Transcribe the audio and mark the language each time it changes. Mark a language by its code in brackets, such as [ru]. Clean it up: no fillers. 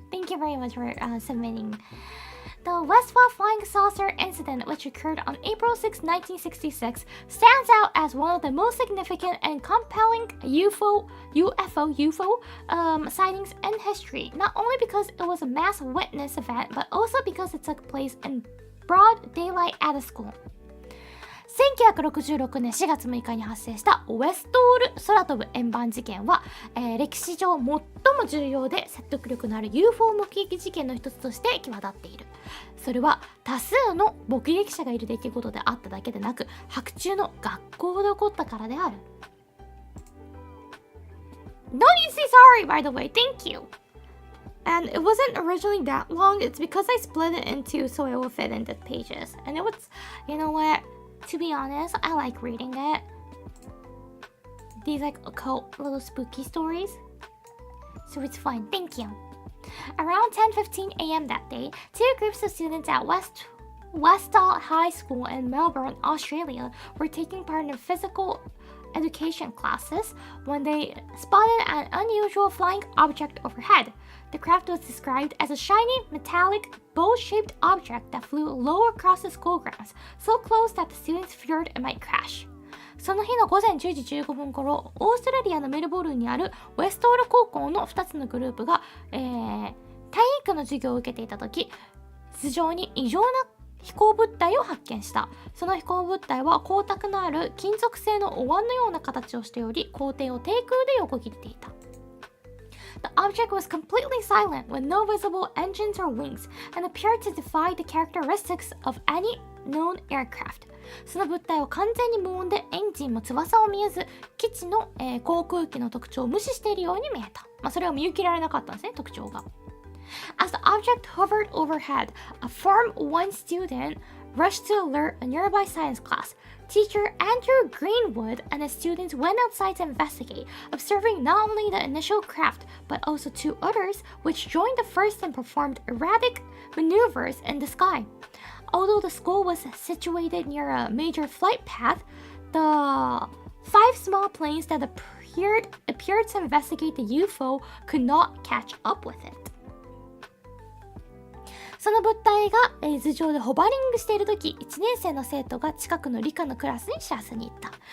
[en] Thank you very much for submitting. The Westwell Flying Saucer incident, which occurred on April 6, 1966, stands out as one of the most significant and compelling UFO sightings in history. Not only because it was a mass witness event, but also because it took place in broad daylight at a school. [ja] 1966年4月6日に発生したウェストール空飛ぶ円盤事件は、歴史上最も重要で説得力のある UFO 目撃事件の一つとして際立っている。それは多数の目撃者がいる出来事であっただけでなく、白昼の学校で起こったからである。 [en] Don't you say sorry, by the way. Thank you. And it wasn't originally that long. It's because I split it into so it will fit into pages. And it was, you know what? To be honest, I like reading it. These like occult little spooky stories. So it's fun. Thank you. Around 10:15 a.m. that day, two groups of students at Westall High School in Melbourne, Australia, were taking part in physical education classes when they spotted an unusual flying object overhead. The craft was described as a shiny, metallic, bowl-shaped object that flew low across the school grounds, so close that the students feared it might crash. [ja] その日の午前10時15分頃、オーストラリアのメルボルンにあるウェストール高校の2つのグループが、体育の授業を受けていた時、頭上に異常な飛行物体を発見した。その飛行物体は光沢のある金属製のお椀のような形をしており、校庭を低空で横切っていた。 [en] The object was completely silent with no visible engines or wings and appeared to defy the characteristics of any known aircraft. [ja] その物体は完全に無音でエンジンも翼を見えず、基地の、航空機の特徴を無視しているように見えた。それを見受けられなかったんですね、特徴が。 [en] As the object hovered overhead, a Form 1 student rushed to alert a nearby science class. Teacher Andrew Greenwood and his students went outside to investigate, observing not only the initial craft, but also two others, which joined the first and performed erratic maneuvers in the sky. Although the school was situated near a major flight path, the 5 small planes that appeared to investigate the UFO could not catch up with it. [ja] その物体が、頭上でホバリングしているとき、1年生の生徒が近くの理科のクラスに知らせに行った。